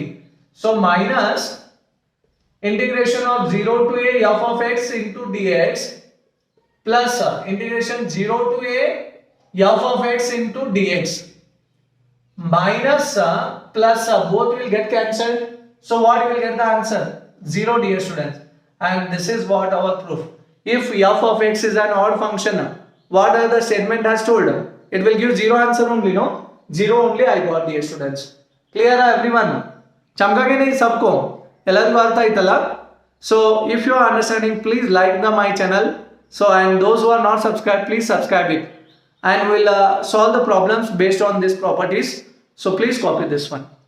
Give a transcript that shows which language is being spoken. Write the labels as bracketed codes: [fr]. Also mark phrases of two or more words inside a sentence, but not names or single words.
[en] So minus integration of 0 to a f of x into dx plus integration 0 to a f of x into dx minus plus both will get cancelled. So what you will get the answer? 0, dear students. And this is what our proof. If f of x is an odd function, what are the statement has told? It will give 0 answer only, no? 0 only I got, dear students. Clear everyone? [hi] चमका के नहीं सबको? [kn] ಎಲ್ಲರಿಗೂ ಅರ್ಥ ಆಯ್ತಲ್ಲ? [en] So if you are understanding, please like my channel. So and those who are not subscribed, please subscribe it. And we'll solve the problems based on these properties. So please copy this one.